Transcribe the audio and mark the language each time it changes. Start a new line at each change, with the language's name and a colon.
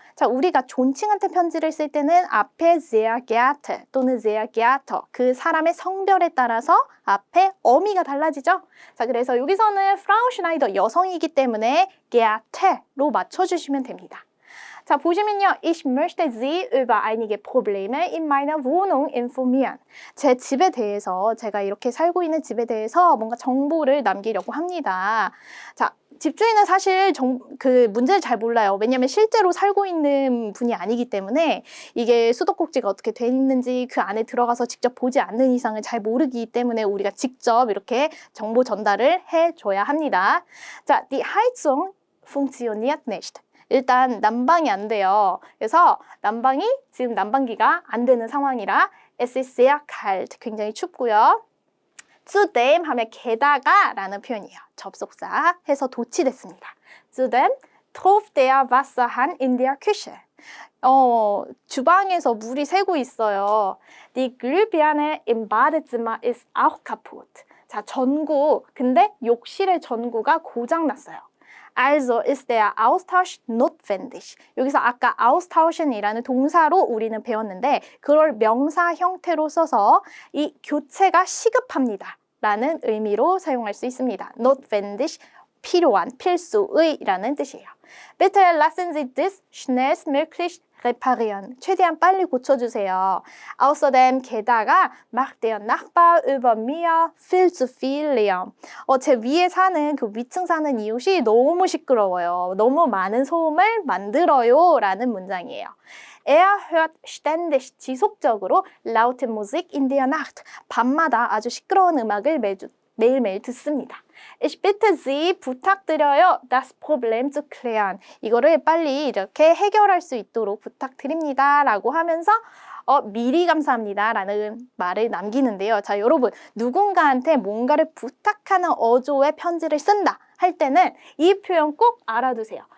Korean: 자, 우리가 존칭한테 편지를 쓸 때는 앞에 sehr geehrte 또는 sehr geehrter 그 사람의 성별에 따라서 앞에 어미가 달라지죠. 자, 그래서 여기서는 Frau Schneider 여성이기 때문에 geehrte로 맞춰주시면 됩니다. 자, 보시면요.
German: Ich möchte Sie über einige Probleme in meiner Wohnung informieren.
Korean: 제 집에 대해서, 제가 이렇게 살고 있는 집에 대해서 뭔가 정보를 남기려고 합니다. 자, 집주인은 사실 그 문제를 잘 몰라요. 왜냐하면 실제로 살고 있는 분이 아니기 때문에 이게 수도꼭지가 어떻게 돼 있는지 그 안에 들어가서 직접 보지 않는 이상은 잘 모르기 때문에 우리가 직접 이렇게 정보 전달을 해줘야 합니다. 자,
German: die Heizung funktioniert nicht.
Korean: 일단 난방이 안 돼요. 그래서 지금 난방기가 안 되는 상황이라
German: es ist sehr kalt.
Korean: 굉장히 춥고요. zudem 하면 게다가 라는 표현이에요. 접속사 해서 도치됐습니다.
German: zudem tropft der Wasserhahn in der Küche.
Korean: 주방에서 물이 새고 있어요.
German: Die Glühbirne im Badezimmer ist auch kaputt.
Korean: 자, 전구. 근데 욕실의 전구가 고장났어요.
German: Also ist der Austausch notwendig.
Korean: 여기서 아까 austauschen이라는 동사로 우리는 배웠는데 그걸 명사 형태로 써서 이 교체가 시급합니다. 라는 의미로 사용할 수 있습니다. notwendig, 필요한, 필수의라는 뜻이에요.
German: Bitte lassen Sie das schnellstmöglich reparieren.
Korean: 최대한 빨리 고쳐주세요.
German: Außerdem
Korean: 게다가
German: macht der Nachbar über mir viel zu viel Lärm.
Korean: 제 위에 사는 그 위층 사는 이웃이 너무 시끄러워요. 너무 많은 소음을 만들어요. 라는 문장이에요.
German: Er hört ständig
Korean: 지속적으로
German: laute Musik in der Nacht.
Korean: 밤마다 아주 시끄러운 음악을 매일매일 듣습니다.
German: Ich bitte Sie,
Korean: 부탁드려요.
German: Das Problem zu klären.
Korean: 이거를 빨리 이렇게 해결할 수 있도록 부탁드립니다. 라고 하면서 미리 감사합니다. 라는 말을 남기는데요. 자, 여러분, 누군가한테 뭔가를 부탁하는 어조의 편지를 쓴다 할 때는 이 표현 꼭 알아두세요.